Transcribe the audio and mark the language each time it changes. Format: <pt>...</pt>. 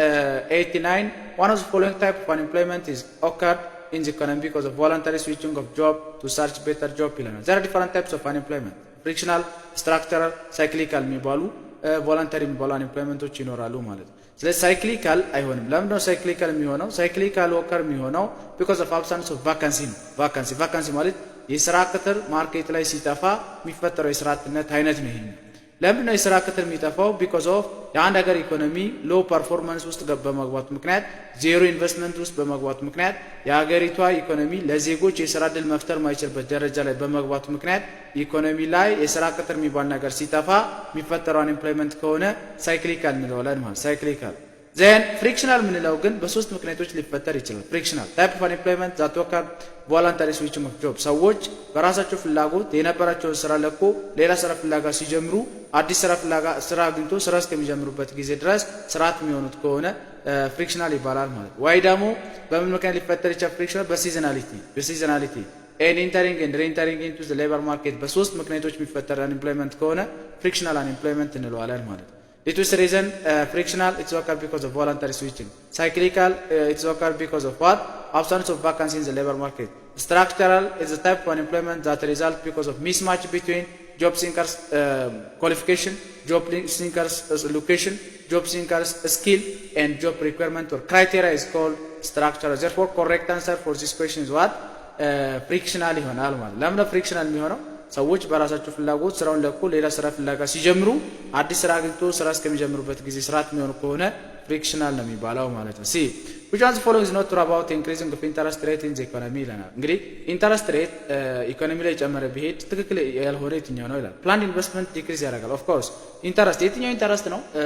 <en>89, one of the following type of unemployment is occurred in the economy because of voluntary switching of job to search better job</en> <am>ይለናል።</am> <en>There are different types of unemployment.</en> <am>Frictional, structural, cyclical የሚባሉ voluntary የሚባሉ unemploymentዎች ይኖራሉ ማለት ነው። ስለዚህ cyclical አይሆንም። ለምን ነው cyclical የሚሆነው?</am> <en>cyclical occur</en> <am>የሚሆነው</am> <en>because of absence of vacancy</en> <am>ነው። vacancy ማለት የስራ ቅጥር ማርኬት ላይ ሲጠፋ የሚፈጠረው የስራ አጥነት አይነት ነው ይሄ። ለምን ነው የስራ ቅጥር የሚጠፋው?</am> <en>because of</en> <am>የአንድ ሀገር ኢኮኖሚ ሎው ፐርፎርማንስ ውስጥ በመግባቱ ምክንያት ዜሮ ኢንቨስትመንት ውስጥ በመግባቱ ምክንያት የሀገሪቷ ኢኮኖሚ ለዜጎች የስራ ዕድል መፍጠር ማይችልበት ደረጃ ላይ በመግባቱ ምክንያት ኢኮኖሚ ላይ የስራ ቅጥር የሚባል ነገር ሲጠፋ የሚፈጠረው አንኤምፕሎይመንት ከሆነ ሳይክሊካል እንለዋለን ማለት ሳይክሊካል።</am> <en>then frictional</en> <am>ምንለው ግን በሶስት ምክንያቶች ሊፈጠር ይችላል።</am> <en>frictional type of unemployment that occur voluntary switching of job</en> <am>ሰዎች በራሳቸው ፍላጎት የነበራቸውን ስራ ለቆ ሌላ ስራ ፍላጋ ሲጀምሩ አዲስ ስራ አግኝቶ ስራ እስከሚጀምሩበት ጊዜ ድረስ ስርዓት የሚሆኑት ከሆነ frictional ይባላል ማለት ነው። ወይ ደግሞ በምን ምክንያት ሊፈጠር ይችላል?</am> <en>frictional</en> <am>በሲዝናሊቲ</am> <en>and entering and re-entering into the labor market</en> <am>በሶስት ምክንያቶች የሚፈጠር</am> <en>unemployment ከሆነ frictional unemployment</en> <am>እንለዋለን ማለት ነው።</am> <en>It is reason frictional, it's occur because of voluntary switching. Cyclical, it's occur because of what? Absence of vacancy in the labor market. Structural is a type of unemployment that results because of mismatch between job seekers' qualification, job seekers' location, job seekers' skill, and job requirement or criteria is called structural. Therefore, correct answer for this question is what?</en> <am>Frictional ይሆናል ማለት ነው። ለምን frictional የሚሆነው? ሰዎች በራሳቸው ፍላጎት ስራውን ለቆ ሌላ ስራ ፍላጋ ሲጀምሩ አዲስ ስራ አግኝቶ ስራ እስከሚጀምሩበት ጊዜ ስርዓት የሚሆን ከሆነ ፍሪክሽናል ነው የሚባለው ማለት ነው። ሲ</am> <en>which one of the following is not true about increasing of interest rate in the economy</en> <am>ይላል። እንግዲህ ኢንተረስት ሬት ኢኮኖሚ ላይ ጨመረ ቢሄድ ትክክል ያልሆነ የትኛው ነው ይላል።</am> <en>ፕላንድ ኢንቨስትመንት ዲክሪዝ ያደርጋል። ኦፍ ኮርስ</en> <am>ኢንተረስት የትኛው ኢንተረስት ነው?</am>